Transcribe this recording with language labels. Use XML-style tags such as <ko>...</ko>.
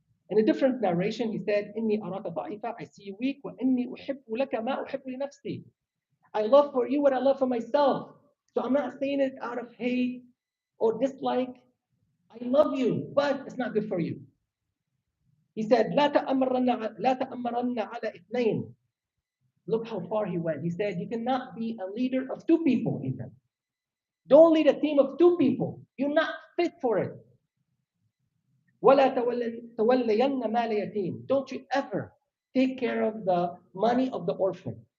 <en>In a different narration, he said,</en> <ar>إِنِّي أَرَاكَ ضَعِيفًا,</ar> <en>I see you weak.</en> <ar>وَإِنِّي أُحِبُّ لَكَ مَا أُحِبُّ لِنَفْسِي,</ar> <en>I love for you what I love for myself. So I'm not saying it out of hate or dislike. I love you, but it's not good for you. He said,</en> <ar>لا تأمرن على اثنين.</ar> <en>Look how far he went. He said, you cannot be a leader of two people even. Don't lead a team of two people. You're not fit for it.</en> <ar>ولا تولين مال يتيم.</ar> <en>Don't you ever take care of the money of the orphan.</en>